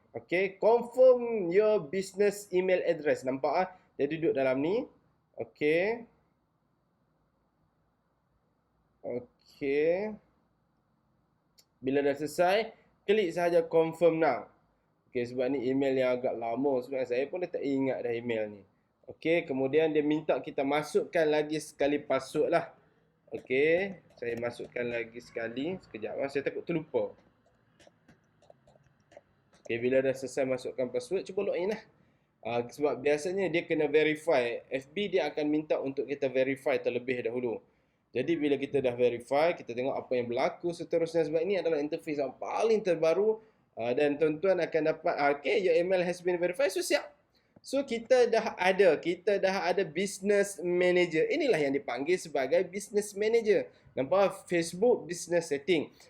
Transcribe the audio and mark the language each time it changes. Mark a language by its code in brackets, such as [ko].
[en] Okay, confirm your business email address. [ms] Nampak dia duduk dalam ni. Okay. Okay. Bila dah selesai, klik sahaja [en] confirm now. [ms] Okay, sebab ni email yang agak lama sebenarnya. Saya pun dah tak ingat dah email ni. Okay, kemudian dia minta kita masukkan lagi sekali password lah. Okay, saya masukkan lagi sekali. Sekejap lah, saya takut terlupa. Okay, bila dah selesai masukkan password, cuba login lah. Sebab biasanya dia kena verify. FB dia akan minta untuk kita verify terlebih dahulu. Jadi bila kita dah verify, kita tengok apa yang berlaku seterusnya. Sebab ini adalah interface yang paling terbaru. Dan tuan-tuan akan dapat, okay, [en] your email has been verified. [ms] So siap. So kita dah ada business manager. Inilah yang dipanggil sebagai business manager. Nampak Facebook business setting.